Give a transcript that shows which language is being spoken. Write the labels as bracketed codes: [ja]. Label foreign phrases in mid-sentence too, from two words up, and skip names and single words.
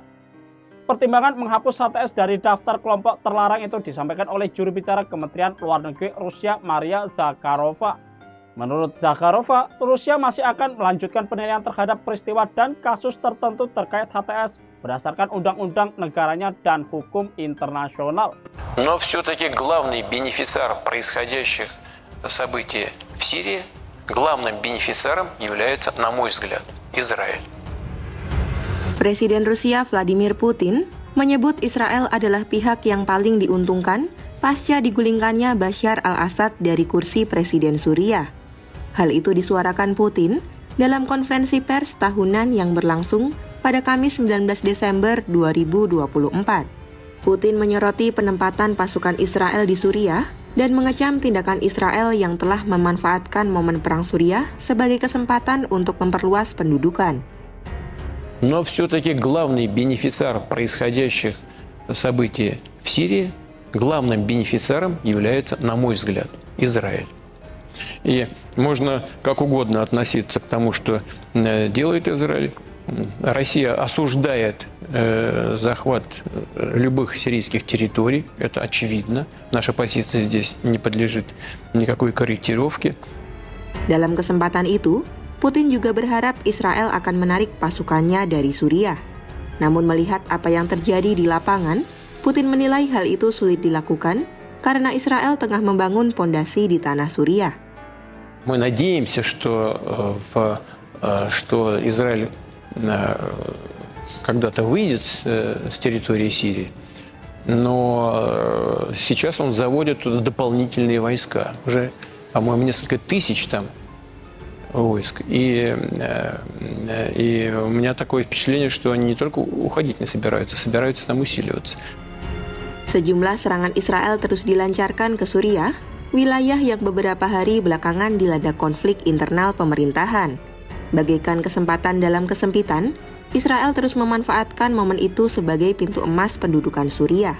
[id] Pertimbangan menghapus HTS dari daftar kelompok terlarang itu disampaikan oleh juru bicara Kementerian Luar Negeri Rusia Maria Zakharova. Menurut Zakharova, Rusia masih akan melanjutkan penilaian terhadap peristiwa dan kasus tertentu terkait HTS berdasarkan undang-undang negaranya dan hukum internasional. [ru] Но все-таки главный бенефициар происходящих событий в Сирии, главным бенефициаром является, на мой взгляд, Израиль. [id] Presiden Rusia Vladimir Putin menyebut Israel adalah pihak yang paling diuntungkan pasca digulingkannya Bashar al-Assad dari kursi Presiden Suriah. Hal itu disuarakan Putin dalam konferensi pers tahunan yang berlangsung pada Kamis 19 Desember 2024. Putin menyoroti penempatan pasukan Israel di Suriah dan mengecam tindakan Israel yang telah memanfaatkan momen perang Suriah sebagai kesempatan untuk memperluas pendudukan. [ru] Но все-таки главный бенефициар происходящих событий в Сирии, главным бенефициаром является, на мой взгляд, Израиль. И можно как угодно относиться к тому, что делает Израиль. Россия осуждает захват любых сирийских территорий, это очевидно. Наша позиция здесь не подлежит никакой корректировке. [id] Dalam kesempatan itu, Putin juga berharap Israel akan menarik pasukannya dari Suriah. Namun melihat apa yang terjadi di lapangan, Putin menilai hal itu sulit dilakukan karena Israel tengah membangun pondasi di tanah Suriah. [ru] Мы надеемся, что Израиль когда-то выйдет с территории Сирии, но сейчас он заводит туда дополнительные войска. Уже, по-моему, несколько тысяч там войск. И у меня такое впечатление, что они не только уходить не собираются там усиливаться. [id] Sejumlah serangan Israel terus dilancarkan ke Suriah, wilayah yang beberapa hari belakangan dilanda konflik internal pemerintahan. Bagaikan kesempatan dalam kesempitan, Israel terus memanfaatkan momen itu sebagai pintu emas pendudukan Suriah.